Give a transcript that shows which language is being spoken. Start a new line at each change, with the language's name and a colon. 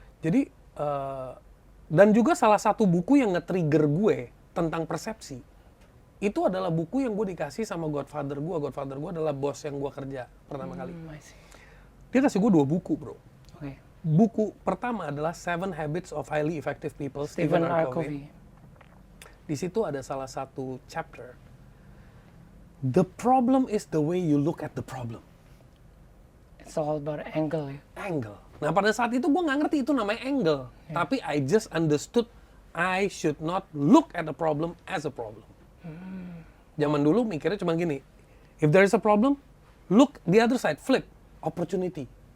Indonesian: Jadi dan juga salah satu buku yang nge-trigger gue tentang persepsi itu adalah buku yang gue dikasih sama Godfather gue. Godfather gue adalah bos yang gue kerja pertama kali.
English: I see.
Indonesian: Dia kasih gue 2 buku, bro.
English: Okay.
Indonesian: Buku pertama adalah 7 Habits of Highly Effective People, Stephen R. Covey. Di situ ada salah satu chapter.
English: The problem is the way you look at the problem. It's all about angle
Indonesian: ya.
English: Angle.
Indonesian: Nah pada saat itu gue nggak ngerti itu namanya angle.
English: Yeah.
Indonesian: Tapi
English: I just understood I should not look at the problem as a problem.
Indonesian: Zaman dulu mikirnya cuma gini.
English: If there is a problem, look the other side, flip, opportunity.